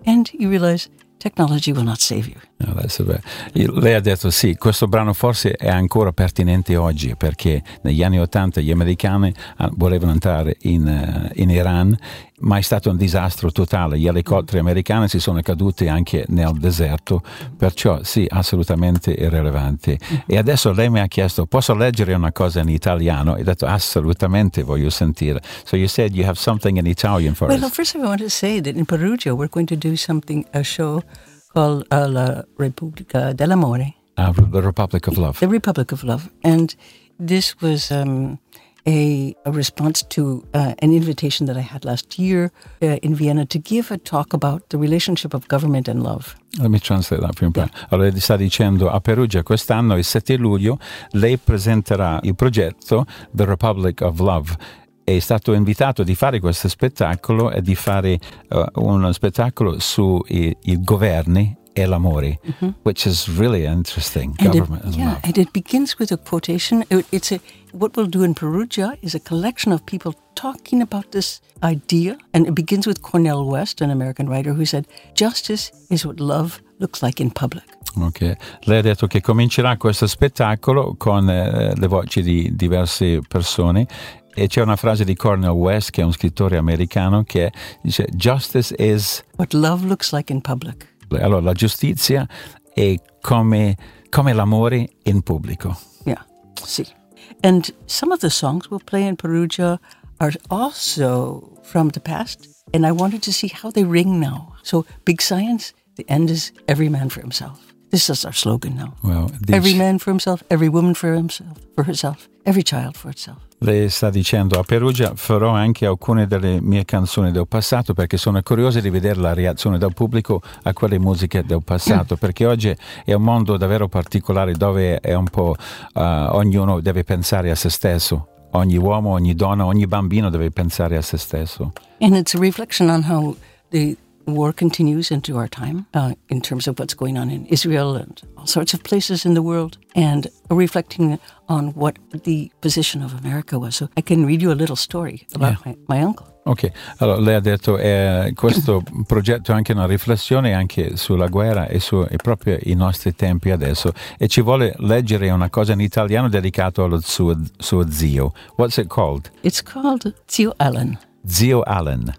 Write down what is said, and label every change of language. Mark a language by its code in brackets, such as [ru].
[en] And you realize technology will not save you. [it] No, lei ha detto sì, questo brano forse è ancora pertinente oggi, perché negli anni 80 gli americani volevano entrare in Iran, ma è stato un disastro totale, gli elicotteri americani si sono caduti anche nel deserto, perciò sì, assolutamente irrilevante. E adesso lei mi ha chiesto, posso leggere una cosa in italiano? E ho detto assolutamente, voglio sentire. [en] So you said you have something in Italian for us. Well, first of all, I want to say that in Perugia we're going to do something, a show called La Repubblica dell'Amore. The Republic of Love. The Republic of Love. And this was a response to an invitation that I had last year in Vienna to give a talk about the relationship of government and love. Let me translate that for you. Yeah. [it] Allora, sta dicendo, a Perugia quest'anno, il 7 luglio, lei presenterà il progetto The Republic of Love. È stato invitato di fare questo spettacolo e di fare uno spettacolo su i governi e l'amore, mm-hmm. [en] Which is really interesting. And government it, and yeah, love. And it begins with a quotation. It's what we'll do in Perugia is a collection of people talking about this idea, and it begins with Cornel West, an American writer, who said, "Justice is what love looks like in public." [it] Ok, lei ha detto che comincerà questo spettacolo con le voci di diverse persone. E c'è una frase di Cornel West, che è un scrittore americano, che dice [en] "Justice is what love looks like in public." [it] Allora, la giustizia è come l'amore in pubblico. Yeah, sì. [en] And some of the songs we'll play in Perugia are also from the past, and I wanted to see how they ring now. So, Big Science, the end is every man for himself. This is our slogan now. Well, every man for himself, every woman for himself, for herself, every child for itself. [it] Lei sta dicendo, a Perugia farò anche alcune delle mie canzoni del passato, perché sono curiosa di vedere la reazione del pubblico a quelle musiche del passato, perché oggi è un mondo davvero particolare dove è un po' ognuno deve pensare a se stesso. Ogni uomo, ogni donna, ogni bambino deve pensare a se stesso. [en] And it's a reflection on how the war continues into our time, in terms of what's going on in Israel and all sorts of places in the world, and reflecting on what the position of America was. So I can read you a little story about my uncle. [it] Ok, allora lei ha detto questo progetto è anche una riflessione anche sulla guerra e su e proprio i nostri tempi adesso, e ci vuole leggere una cosa in italiano dedicato allo suo zio. [en] What's it called? It's called Zio Allen. [it] Zio Allen.